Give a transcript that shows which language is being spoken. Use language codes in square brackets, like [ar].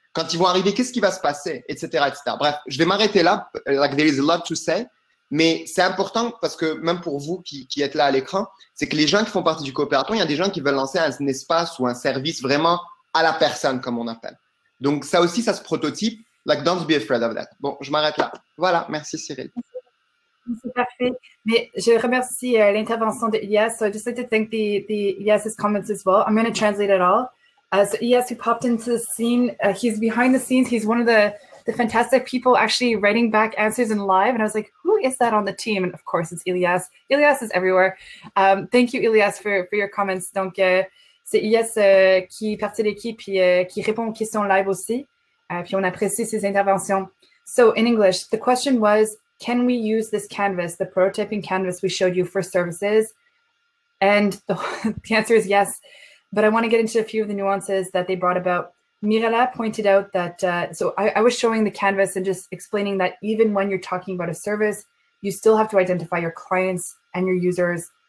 [fr] Quand ils vont arriver, qu'est-ce qui va se passer, etc., etc. Bref, je vais m'arrêter là. [en] Like there is a lot to say, [fr] mais c'est important parce que même pour vous qui êtes là à l'écran, c'est que les gens qui font partie du Coopérathon, il y a des gens qui veulent lancer un espace ou un service vraiment à la personne, comme on appelle. Donc ça aussi, ça se prototype. [en] Like don't be afraid of that. [fr] Bon, je m'arrête là. Voilà, merci Cyril. C'est parfait. Mais je remercie l'intervention de Ilias. [en] So I'd just like to thank the Ilias's comments as well. I'm going to translate it all. So Ilias, who popped into the scene, he's behind the scenes. He's one of the fantastic people actually writing back answers in live. And I was like, who is that on the team? And of course, it's Ilias. Ilias is everywhere. Thank you, Ilias, for your comments. [fr] Donc, c'est Ilias qui est partie de l'équipe et qui répond aux questions live aussi. Puis on apprécie ses interventions. [en] So in English, the question was, can we use this canvas, the prototyping canvas we showed you for services? And the answer is yes. But I want to get into a few of the nuances that they brought about. Mirella pointed out that, so I was showing the canvas and just explaining that even when you're talking about a service, you still have to identify your clients and your users.